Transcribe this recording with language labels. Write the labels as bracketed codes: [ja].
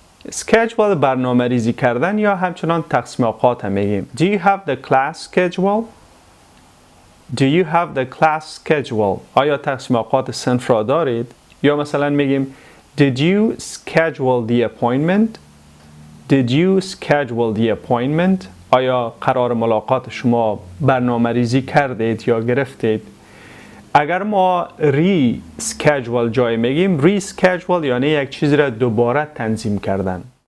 [fa] Schedule برنامه ریزی کردن یا همچنان تقسیم اوقات هم میگیم. [en] Do you have the class schedule? Do you have the class schedule? [fa] آیا تقسیم اوقات صنف را دارید؟ یا مثلا میگیم [en] Did you schedule the appointment? Did you schedule the appointment? [fa] آیا قرار ملاقات شما برنامه ریزی کردید یا گرفتید؟ اگر ما ری-schedule جای میگیم ری-schedule یعنی یک چیزی را دوباره تنظیم کردن.